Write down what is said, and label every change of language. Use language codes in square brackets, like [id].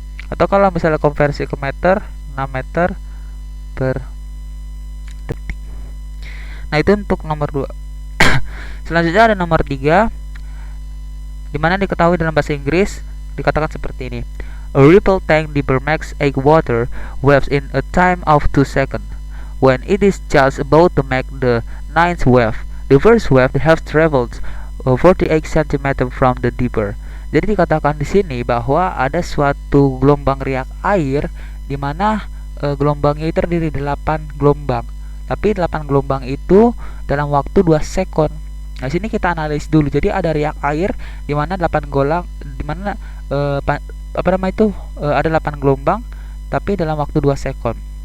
[id] Atau kalau misalnya konversi ke meter, 6 meter per detik. Nah, itu untuk nomor 2. Selanjutnya ada nomor 3, dimana diketahui dalam bahasa Inggris dikatakan seperti ini. [en] A ripple tank makes egg water waves in a time of 2 seconds. When it is just about to make the 9th wave, the first wave has traveled 48 cm from the dipper. [id] Jadi dikatakan di sini bahwa ada suatu gelombang riak air di mana gelombangnya itu terdiri 8 gelombang. Tapi 8 gelombang itu dalam waktu 2 sekon. Nah, sini kita analis dulu. Jadi ada riak air di mana 8 gelombang di mana ada 8 gelombang tapi dalam waktu 2 sekon.